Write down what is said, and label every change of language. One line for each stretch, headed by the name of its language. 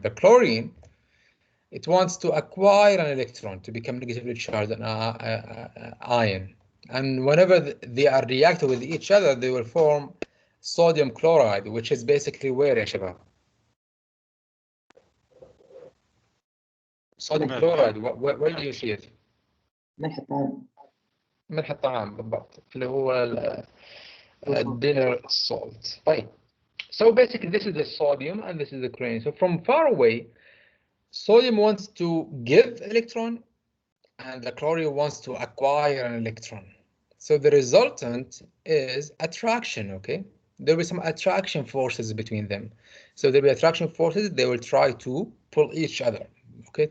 English: The chlorine, it wants to acquire an electron to become negatively charged ion. And whenever they are reacting with each other, they will form sodium chloride, which is basically where,
Arabic: يا شباب?
English: Sodium chloride, where do you see it?
Arabic: ملح الطعام بالضبط اللي هو
English: dinner salt.
Arabic: طيب.
English: So basically this is the sodium and this is the chlorine. So from far away, sodium wants to give electron and the chlorine wants to acquire an electron. So the resultant is attraction, okay? There will be some attraction forces between them. So there will be attraction forces, they will try to pull each other, okay?